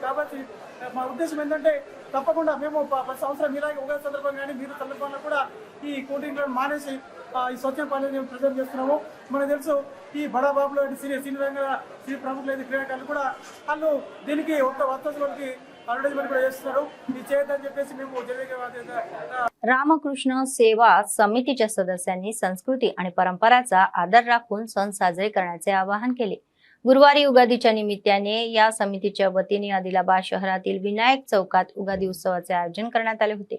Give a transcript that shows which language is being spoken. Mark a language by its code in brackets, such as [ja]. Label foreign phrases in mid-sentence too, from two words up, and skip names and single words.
[te] కాబట్టి మా ఉద్దేశం ఏంటంటే తప్పకుండా మేము 10 సంవత్సరాలు ఇలాగే ఉగాది సందర్భంగా కానీ మీరు సందర్భంలో కూడా ఈ [en] cool drinks [te] మానేసి ఈ స్వచ్ఛ పానీయాలు ప్రజెంట్ చేస్తున్నాము. మనకు తెలుసు ఈ బడాబాబులు సినీ ప్రముఖులు అయితే క్రీడాకారులు కూడా వాళ్ళు దీనికి ఒక వస్తువులకి అడ్వర్టైజ్మెంట్ కూడా చేస్తున్నారు. ఇది చేయొద్దని చెప్పేసి మేము [mr] रामकृष्ण सेवा समितीच्या सदस्यांनी संस्कृती आणि परंपराचा आदर राखून सण साजरे करण्याचे आवाहन केले. गुरुवारी उगादीच्या निमित्ताने या समितीच्या वतीने आदिलाबाद शहरातील विनायक चौकात उगादी उत्सवाचे आयोजन करण्यात आले होते.